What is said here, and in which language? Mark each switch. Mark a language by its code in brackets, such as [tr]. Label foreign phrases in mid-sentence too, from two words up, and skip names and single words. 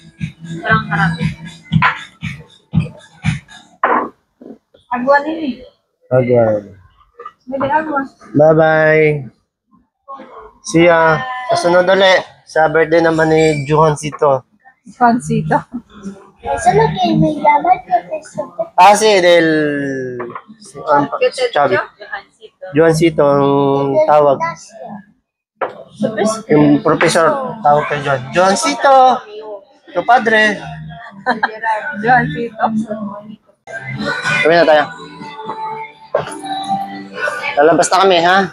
[tl] Parang arabi. Agwa din eh. [en] Again. [tl] Bebe, agwa. [en] Bye-bye. See ya. [tl] Kasunod ulit. Sa birthday naman ni Johancito. Pansito. [es] Solo que me llama el profesor. Ah, sí, del... Chavi. [tl] Johancito ang tawag. Yung professor tawag kay John. Johancito! Ito padre. Johancito. Kami na tayo. Lalabas na kami, ha?